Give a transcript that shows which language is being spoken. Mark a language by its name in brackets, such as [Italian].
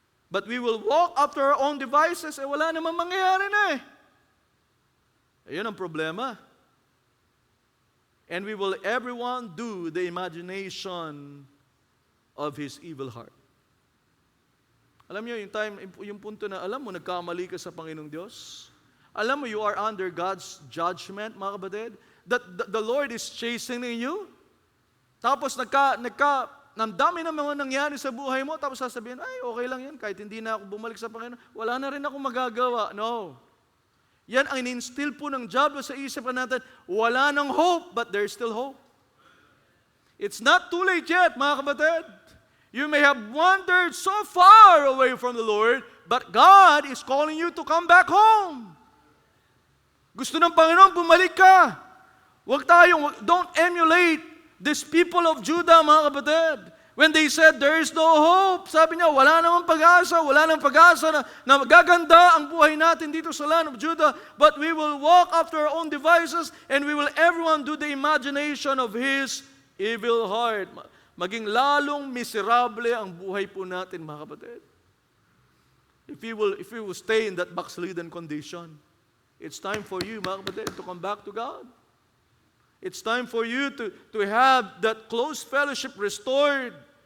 [English] But we will walk after our own devices. [Filipino] Wala naman mangyayari na eh. Ayun ang problema. [English] And we will everyone do the imagination of his evil heart. [Filipino] Alam niyo, yung punto na, alam mo, nagkamali ka sa Panginoong Diyos. Alam mo, [English] you are under God's judgment, mga kapatid. That the Lord is chastening you. [Filipino] Tapos nagdami na mga nangyari sa buhay mo, tapos sasabihin, ay, okay lang yan, kahit hindi na ako bumalik sa Panginoon, wala na rin ako magagawa. No. Yan ang in-instill po ng diablo sa isipan natin, wala nang hope, [English] but there's still hope. It's not too late yet, mga kapatid. You may have wandered so far away from the Lord, but God is calling you to come back home. [Filipino] Gusto ng Panginoon, bumalik ka. [English] Don't emulate these people of Judah, mga kapatid. When they said, there is no hope, [Filipino] sabi niya, wala namang pag-asa na magaganda ang buhay natin dito [English] sa land of Judah, but we will walk after our own devices, and we will everyone do the imagination of his evil heart. [Filipino] Maging lalong miserable ang buhay po natin, mga kapatid. [English] If we will stay in that backslidden condition, it's time for you, mga kapatid, to come back to God. It's time for you to have that close fellowship restored.